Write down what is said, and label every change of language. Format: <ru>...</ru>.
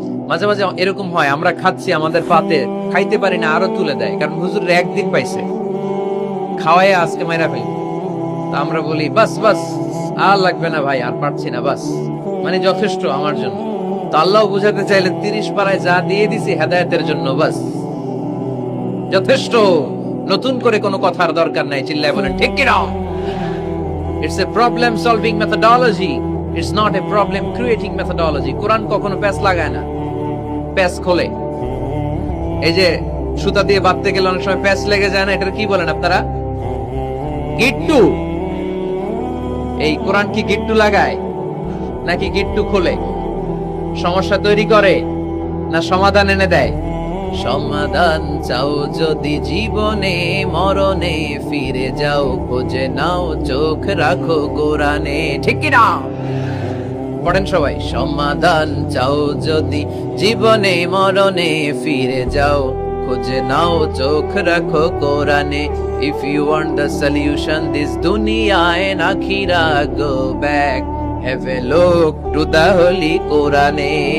<bn>মাঝে মাঝে এরকম হয়, আমরা খাচ্ছি, আমাদের পাতে খাইতে পারি না, আরো তুলে দেয়, কারণ হুজুর একদিন পাইছে, খাওয়াই আজকে মাইরা ফেলি। তা আমরা বলি বাস বাস, আর লাগবে না ভাই, আর পারছি না, বাস মানে যথেষ্ট আমার জন্য। তো আল্লাহ বুঝাতে চাইলেন 30 পারায় যা দিয়ে দিছি হেদায়েতের জন্য, বাস যথেষ্ট, নতুন করে কোনো কথার দরকার নাই। চিল্লায় বলেন ঠিক কি না?</bn> <en>It's a problem solving methodology, it's not a problem creating methodology.</en> <bn>কোরআন কখনো প্যাচ লাগায় না, প্যাচ খোলে। এই যে সুতা দিয়ে বাঁধতে গেলে অনেক সময় প্যাচ লেগে যায় না, এটার কি বলেন আপনারা? গিট্টু। এই কোরআন কি গিট্টু লাগায় নাকি গিট্টু খোলে? সমস্যা তৈরি করে না সমাধান এনে দেয়? সমাধান চাও যদি জীবনে মরণে, ফিরে যাও খোঁজে নাও, চোখ রাখো কোরআনে। ঠিক কি না? পড়েন সবাই, সমাধান চাও যদি জীবনে মরণে, ফিরে যাও খোঁজে নাও, চোখ রাখো কোরআনে।</bn> <en>If you want the solution this dunya and akhira, go back, have a look to the holy Qur'ane.</en>